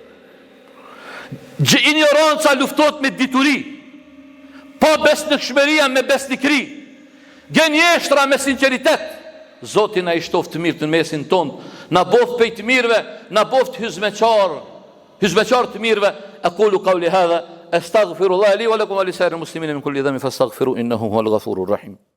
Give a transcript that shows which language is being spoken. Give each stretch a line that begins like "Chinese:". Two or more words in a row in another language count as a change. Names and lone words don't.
Albanian: Ignoranca luftot me dituri. Po besnikshmëria me besnikri, gënjeshtra me sinceritet. Zoti na i shtoft të mirë të mesin tonë, na boft pej të mirëve, na boft hizmeqar të mirëve.
Arabic: أقول قولي هذا أستغفر الله لي ولكم ولسائر المسلمين من كل ذنب فاستغفروه إنه هو الغفور الرحيم.